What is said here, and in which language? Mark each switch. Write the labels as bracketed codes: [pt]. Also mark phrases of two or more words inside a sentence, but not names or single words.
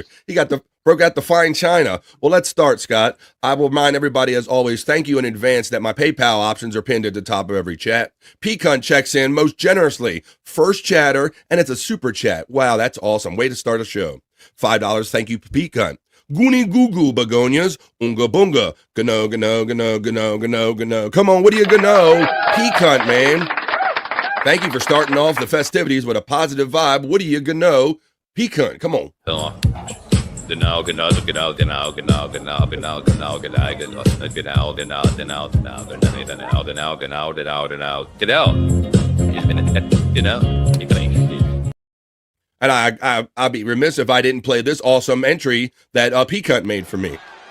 [en] He broke out the fine china. Well, let's start, Scott. I will remind everybody, as always, thank you in advance that my PayPal options are pinned at the top of every chat. Pecan checks in most generously. First chatter, and it's a super chat. Wow, that's awesome. Way to start a show. $5, thank you, Pecan. Goonie goo goo begonias, unga bunga, gano, gano, gano, gano, gano, gano. Come on, what do you gano? Pecan, man. Thank you for starting off the festivities with a positive vibe. What do you gano? Pecan, come on. [de] Genau, genau, genau, genau, genau, genau, genau, genau, genau, genau, genau, genau, genau, [en] And I'd be remiss if I didn't play this awesome entry that Pecan made for me.